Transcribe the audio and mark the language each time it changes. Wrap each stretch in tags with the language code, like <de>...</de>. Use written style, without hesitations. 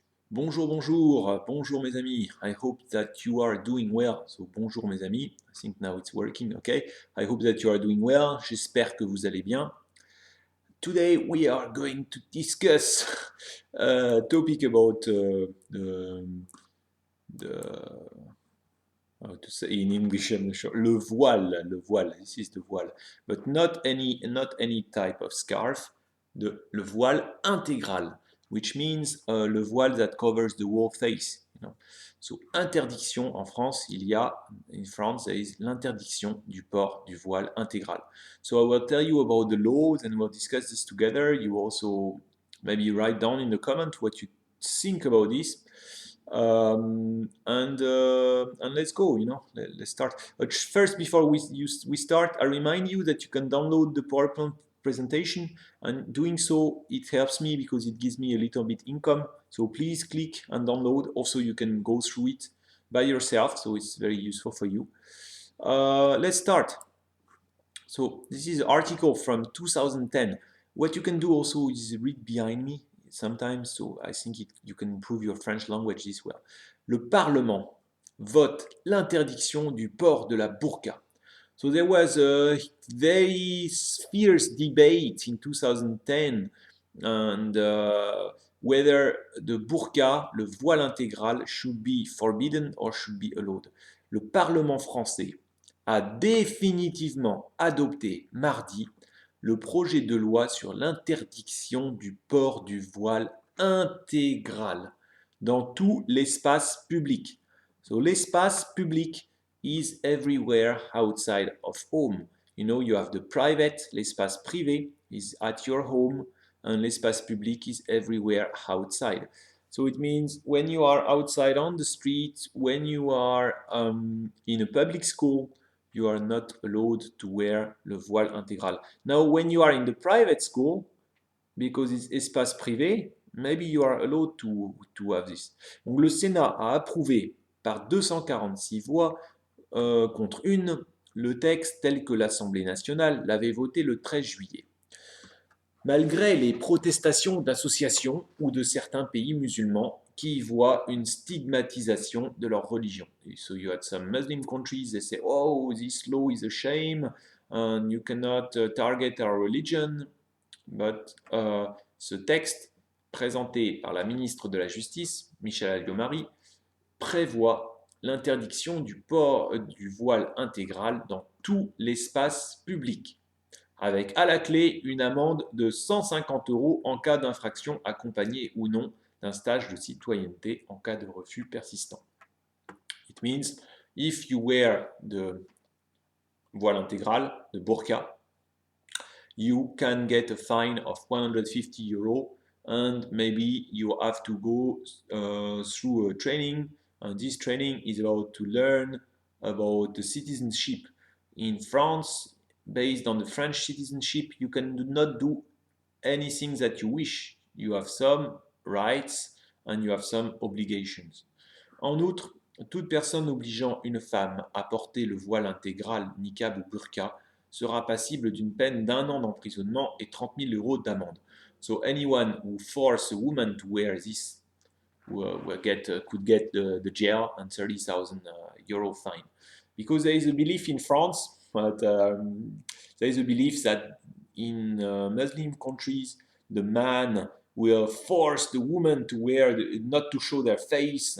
<fr>Bonjour, bonjour, bonjour mes amis.</fr> <en>I hope that you are doing well.</en> <fr>So bonjour mes amis.</fr> <en>I think now it's working. Okay. I hope that you are doing well.</en> <fr>J'espère que vous allez bien.</fr> <en>Today we are going to discuss a topic about the how to say in English, I'm not sure.</en> <fr>Le voile, le voile.</fr> <en>This is the voile, but not any type of scarf. Le voile intégral, which means le voile that covers the whole face.</en> <fr>So interdiction en France, il y a</fr> <en>in France there is</en> <fr>l'interdiction du port du voile intégral.</fr> <en>So I will tell you about the laws and we'll discuss this together. You also maybe write down in the comment what you think about this. And let's go. Let's start. But first, before we start, I remind you that you can download the PowerPoint presentation, and doing so it helps me because it gives me a little bit income. So please click and download. Also, you can go through it by yourself, so it's very useful for you. Let's start. So this is an article from 2010. What you can do also is read behind me sometimes, so I think you can improve your French language this way.</en> <fr>Le Parlement vote l'interdiction du port de la burqa.</fr> <en>So there was a very fierce debate in 2010 and whether the burqa, le voile intégral, should be forbidden or should be allowed.</en> <fr>Le Parlement français a définitivement adopté mardi le projet de loi sur l'interdiction du port du voile intégral dans tout l'espace public.</fr> <en>So l'espace public is everywhere outside of home. You have the private, l'espace privé is at your home, and l'espace public is everywhere outside. So it means when you are outside on the street, when you are in a public school, you are not allowed to wear le voile intégral. Now, when you are in the private school, because it's espace privé, maybe you are allowed to have this.</en> <fr>Donc, le Sénat a approuvé par 246 voix contre une le texte tel que l'Assemblée nationale l'avait voté le 13 juillet. Malgré les protestations d'associations ou de certains pays musulmans qui y voient une stigmatisation de leur religion.</fr> <en>So you had some Muslim countries, they say, oh, this law is a shame, and you cannot target our religion.</en> <fr>But ce texte, présenté par la ministre de la Justice, Michel Alliot-Marie, prévoit l'interdiction du port du voile intégral dans tout l'espace public, avec à la clé une amende de 150 € en cas d'infraction accompagnée ou non d'un stage de citoyenneté en cas de refus persistant.</fr> <en>It means if you wear the voile intégral, the burqa, you can get a fine of 150 € and maybe you have to go through a training, and this training is about to learn about the citizenship. In France, based on the French citizenship, you can not do anything that you wish. You have some rights and you have some obligations.</en> <fr>En outre, toute personne obligeant une femme à porter le voile intégral, niqab ou burqa, sera passible d'une peine d'1 an d'emprisonnement et 30 000 € d'amende.</fr> <en>So anyone who forces a woman to wear this could get the jail and 30,000 € fine. Because there is a belief in France, but there is a belief that in Muslim countries, the man will force the woman to wear, not to show their face.</en>